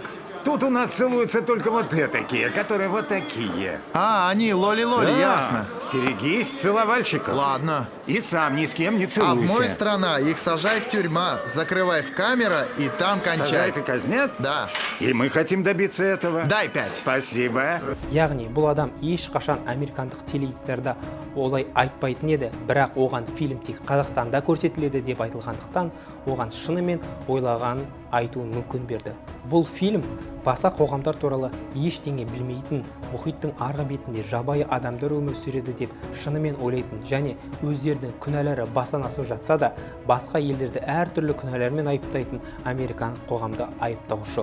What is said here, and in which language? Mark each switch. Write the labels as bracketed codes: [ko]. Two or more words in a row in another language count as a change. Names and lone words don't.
[ru] Тут у нас целуются только вот такие, которые вот такие. А, они лоли-лоли, Да, ясно. Стерегись целовальщиков. Ладно. И сам ни с кем не А в целуйся. мой страна их сажай в тюрьма, закрывай в камера и там кончай. Сажают и казнят? Да. И мы хотим добиться этого. Дай 5. Спасибо. [kk] Яғни бұл адам ешқашан американдық теледидарда олай айтпайтын еді, бірақ оған фильм тек Қазақстанда көрсетіледі деп айтылғандықтан, оған шынымен ойлағанын айтуын мүмкін берді. Бұл фильм басқа қоғамдар туралы ештеңе білмейтін, мұхиттың арғы бетінде жабайы адамдар өмір сүреді деп шынымен ойлайтын және өздерінің күнәлары бастан асып жатса да, басқа елдерді әртүрлі күнәлармен айыптайтын американдық қоғамды айыптаушы.